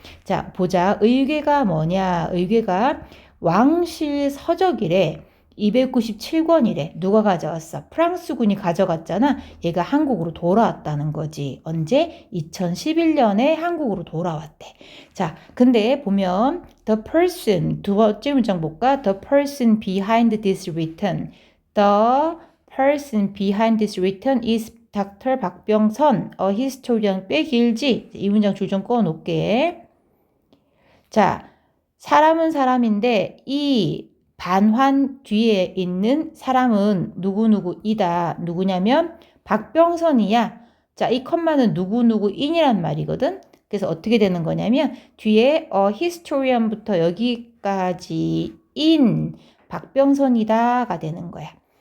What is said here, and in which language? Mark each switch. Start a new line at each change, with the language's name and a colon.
Korean: 자, 보자. 의궤가 뭐냐? 의궤가 왕실 서적이래. 297권이래. 누가 가져왔어? 프랑스군이 가져갔잖아. 얘가 한국으로 돌아왔다는 거지. 언제? 2011년에 한국으로 돌아왔대. 자, 근데 보면 the person, 두 번째 문장 볼까?
English: The person behind this written. The person behind this written is Dr. 박병선, a historian.
Korean: 꽤 길지? 이 문장 줄 좀 꺼놓을게. 자, 사람은 사람인데 이 반환 뒤에 있는 사람은 누구누구이다. 누구냐면 박병선이야. 자, 이 컴마는 누구누구인이란 말이거든. 그래서 어떻게 되는 거냐면 뒤에 historian부터 여기까지 인 박병선이다가 되는 거야.